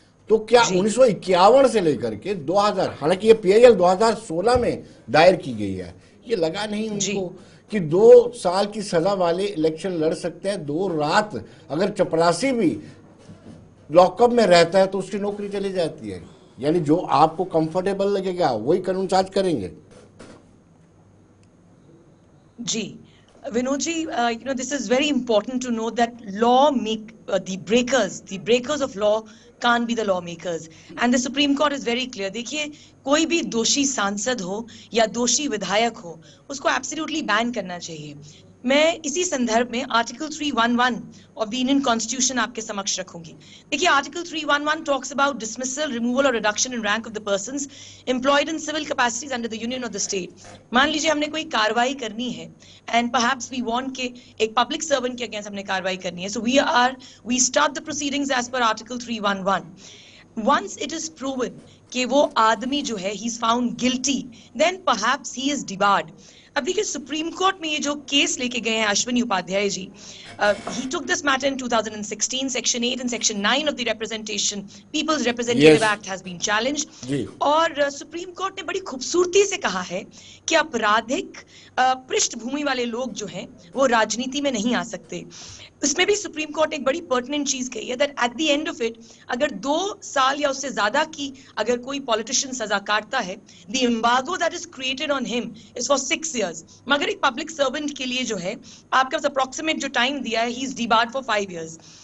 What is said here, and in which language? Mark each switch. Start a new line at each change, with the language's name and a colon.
Hindi: तो क्या 1951 से लेकर के 2000, हालांकि ये PIL 2016 में दायर की गई है, ये लगा नहीं उनको कि 2 साल की सजा वाले इलेक्शन लड़ सकते हैं। 2 रात अगर चपरासी भी लॉकअप में रहता है तो उसकी नौकरी चली जाती है। यानी जो आपको कंफर्टेबल लगेगा वही कानून साज करेंगे।
English: जी Vinod ji, this is very important to know that the breakers of law can't be the lawmakers, and the Supreme Court is very clear.
Hindi: देखिए, कोई भी दोषी सांसद हो या दोषी विधायक हो, उसको एब्सोल्युटली बैन करना चाहिए। मैं इसी संदर्भ में article 311 of the Indian constitution आपके समक्ष रखूंगी।
English: देखिए, article 311 talks about dismissal, removal और reduction in rank of the persons employed in civil capacities under the union of the state.
Hindi: मान लीजिए हमने कोई कार्रवाई करनी है
English: And perhaps we want के एक public servant के अगेंस्ट हमने कार्रवाई करनी है, so we start the proceedings as per article 311। Once it is proven
Hindi: कि वो आदमी जो है
English: he is found guilty, then perhaps he is debarred.
Hindi: अब देखिए, सुप्रीम कोर्ट में ये जो केस लेके गए हैं Ashwini Upadhyay ji,
English: he took this matter in 2016, section 8 and section 9 of the People's Representative Act has been challenged।
Hindi: और सुप्रीम कोर्ट ने बड़ी खूबसूरती से कहा है कि आपराधिक पृष्ठभूमि वाले लोग जो हैं वो राजनीति में नहीं आ सकते। उसमें भी सुप्रीम कोर्ट एक बड़ी पर्टिनेंट चीज कही है
English: that at the end of it,
Hindi: अगर 2 साल या उससे ज्यादा की अगर कोई पॉलिटिशियन सजा काटता है,
English: the embargo that is created on him is for 6 years,
Hindi: मगर एक पब्लिक सर्वेंट के लिए जो है आपका अप्रोक्सीमेट जो टाइम दिया है,
English: He is debarred for 5 years।